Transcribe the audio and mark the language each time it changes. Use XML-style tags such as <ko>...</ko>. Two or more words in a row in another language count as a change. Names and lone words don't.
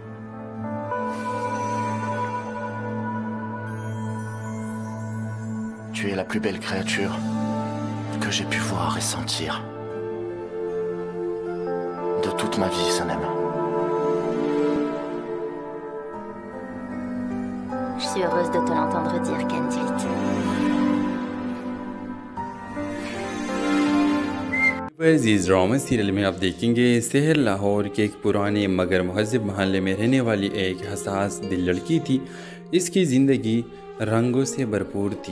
<fr>Tu es la plus belle créature que j'ai pu voir et sentir. De toute ma vie, Sanem. Je suis heureuse de te l'entendre dire, Candilit.</fr> <ur>عزیز ڈرامہ سیریل میں آپ دیکھیں گے سحر لاہور کے ایک پرانے مگر مہذب محلے میں رہنے والی ایک حساس دل لڑکی تھی. اس کی زندگی رنگوں سے بھرپور تھی.</ur>